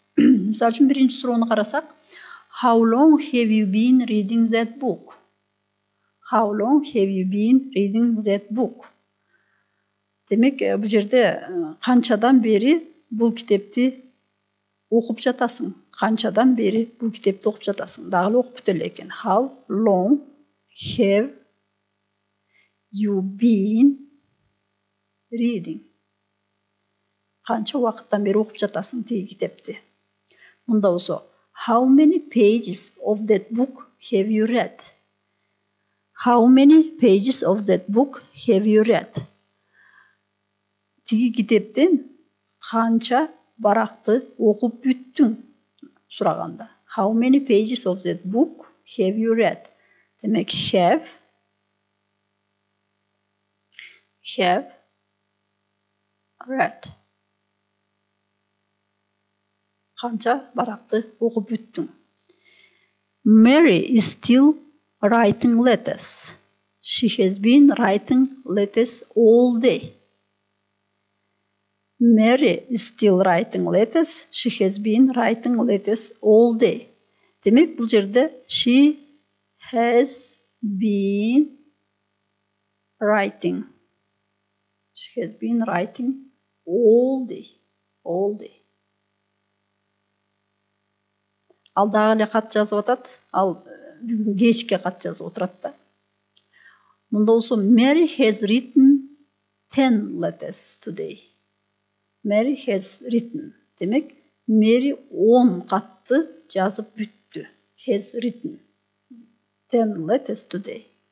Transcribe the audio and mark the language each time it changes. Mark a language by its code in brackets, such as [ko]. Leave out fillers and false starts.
[ky] Мисалы үчүн биринчи суроону карасак, [en] how long have you been reading that book? How long have you been reading that book? [ky] Демек, бул жерде канчадан бери бул китепти окуп жатасың? Канчадан бери бул китепти окуп жатасың? Дагы окуп бүтө элек экен. [en] How long have you been reading? [ky] Канча убакыттан бери окуп жатасың тиги китепти? Мында болсо, [en] how many pages of that book have you read? How many pages of that book have you read? [ky] Тиги китептен канча баракты окуп бүттүң сураганда. [en] How many pages of that book have you read? [ky] Демек, [en] have read. [ky] Канча баракты окуп бүттүң. [en] Mary is still writing letters. She has been writing letters all day. Mary is still writing letters. She has been writing letters all day. [ky] Демек, бул жерде [en] she has been writing. She has been writing all day. All day. [ky] Ал дагы эле кат жазып атат. Ал бүгүн кечке кат жазып отурат да. Мында болсо [en] Mary has written 10 letters today. Mary has written. [ky] Демек, Mary 10 катты жазып бүттү. [en] Has written 10 letters today.